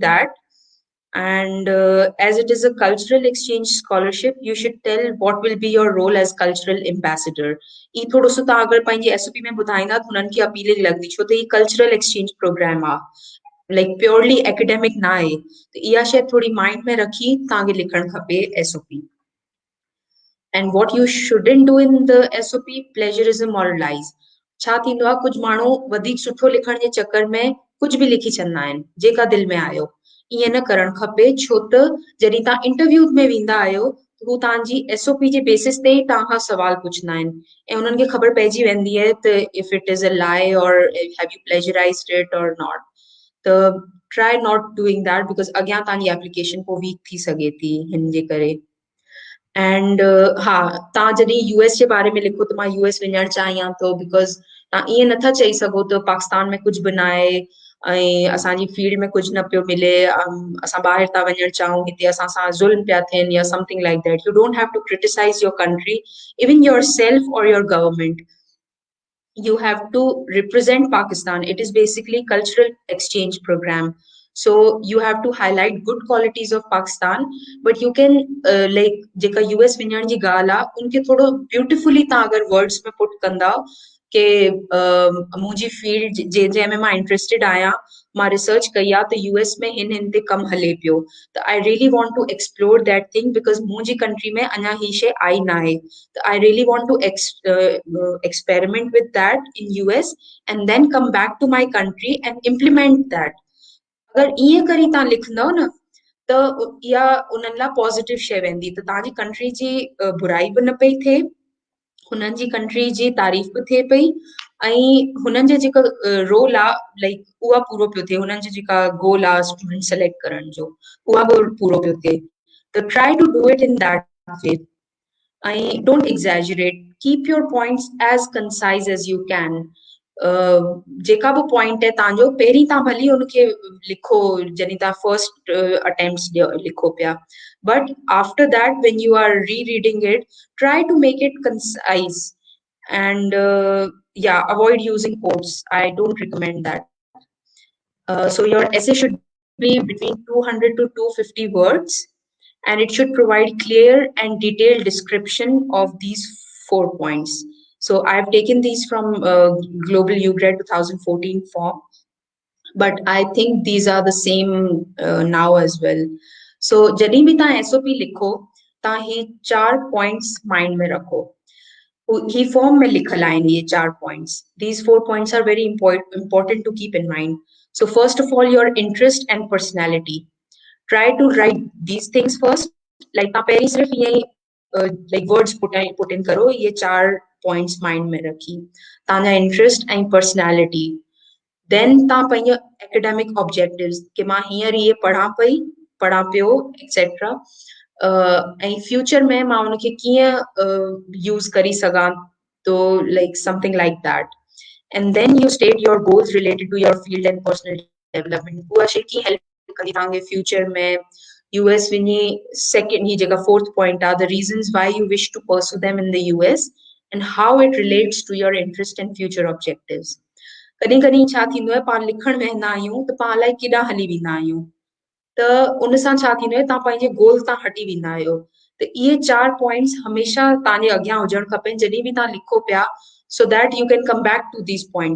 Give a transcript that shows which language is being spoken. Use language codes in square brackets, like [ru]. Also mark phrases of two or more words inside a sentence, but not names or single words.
[en] दैट and as it is a cultural exchange scholarship you should tell what will be your role as cultural ambassador [sd] ई थोरो सो तव्हां अगरि पंहिंजे एसओपी में ॿुधाईंदा त हुननि खे अपीलिंग लॻंदी छो त ही [en] cultural exchange program [sd] आहे [en] like purely academic [sd] न आहे त इहा शइ थोरी माइंड में रखी तव्हांखे लिखणु खपे एसओपी [en] and what you shouldn't do in the SOP plagiarism or lies [sd] छा थींदो आहे कुझु माण्हू वधीक सुठो लिखण जे चक्कर में कुझु बि लिखी छॾंदा आहिनि जेका दिलि में आयो ईअं न करणु खपे, छो त जॾहिं तव्हां इंटरव्यू में वेंदा आहियो हू तव्हांजी SOP जे बेसिस ते ई तव्हां खां सुवाल पुछंदा आहिनि ऐं उन्हनि खे ख़बर पइजी वेंदी आहे त [en] if it is a lie or have you plagiarized it or not, [sd] त [en] try not doing that because [sd] अॻियां तव्हांजी एप्लीकेशन पोइ वीक थी सघे थी हिन जे करे। एंड हा, तव्हां जॾहिं US जे बारे में लिखो त मां US वञणु चाहियां थो बिकॉज़ तव्हां ईअं नथा चई सघो त पाकिस्तान में कुझु बि न आहे ऐं असांजी फील्ड में कुझु न पियो मिले, असां ॿाहिरि था वञणु चाहियूं, हिते असां सां ज़ुल्म पिया थियनि या [en] something like that. you don't have to criticize your country, even yourself or your government. You have to represent Pakistan. It is basically cultural exchange program. So you have to highlight good qualities of Pakistan, but you can like [sd] जेका US वञण जी ॻाल्हि आहे उनखे थोरो ब्यूटिफुली तव्हां अगरि वर्ड्स में पुट कंदा कि मुंहिंजी फील्ड जंहिंमें मां इंटरेस्टेड आहियां, मां रिसर्च कई आहे त US में हिन हिन ते कमु हले पियो, त [en] I really want to explore that thing because [sd] मुंहिंजी कंट्री में अञा ही शइ आई न आहे, त [en] I really want to experiment with that in US and then come back to my country and implement that। [sd] अगर ईअं करी तव्हां लिखंदव न त इहा उन्हनि लाइ पॉज़िटिव शइ वेंदी, त तव्हांजी कंट्री जी बुराई बि न पई थिए, हुननि जी कंट्री जी तारीफ़ बि थिए पई ऐं हुननि जो जेको रोल आहे लाइक उहा पूरो पियो थिए, हुननि जी जेका गोल आहे [en] student select [sd] करण जो उहा बि पूरो पियो थिए। [en] त try to do it in that way ऐं don't exaggerate, keep your points as concise as you can. [sd] जेका बि पॉइंट है तव्हांजो पहिरीं तव्हां भली हुनखे लिखो जॾहिं तव्हां [en] first attempts [sd] लिखो पिया, [en] but after that when you are rereading it try to make it concise and yeah, avoid using quotes. I don't recommend that. So your essay should be between 200 to 250 words and it should provide clear and detailed description of these 4 points. So I've taken these from Global UGrad 2014 form, but I think these are the same now as well. [sd] So जॾहिं भी तव्हां SOP लिखो तव्हां ही 4 [en] points mind [sd] में रखो, ही फॉर्म में लिखल आहिनि ये 4 points। [en] These 4 points are very important to keep in mind. So first of all, your interest and personality. Try to write these things first, like [sd] तव्हां पहिरीं सिर्फ ये [en] like words put in [sd] करो, ये 4 [en] points mind [sd] में रखी, तव्हांजा इंटरेस्ट ऐं पर्सनैलिटी। देन तव्हां पंहिंजा [en] academic objectives [sd] कि मां हींअर ये पढ़ां पियो एक्सेट्रा, ऐं फ्यूचर में मां उनखे कीअं यूज़ करी सघां, तो लाइक [en] something like that. and then you state your goals related to your field and personal development. [sd] उहा शइ कीअं हेल्प कंदी तव्हांखे फ्यूचर में US वञी। सेकेंड ही जेका [en] fourth point [sd] आहे, [en] the reasons why you wish to pursue them in the US and how it relates to your interest and future objectives. [sd] कॾहिं कॾहिं छा थींदो आहे, पाण लिखण वेहंदा आहियूं त पाण अलाए केॾां हली वेंदा आहियूं, त उन सां छा थींदो आहे तव्हां पंहिंजे गोल तां हटी वेंदा आहियो। त इहे 4 points हमेशह तव्हांजे अॻियां हुजणु खपनि जॾहिं बि तव्हां लिखो पिया, [en] so that you can come back to these points।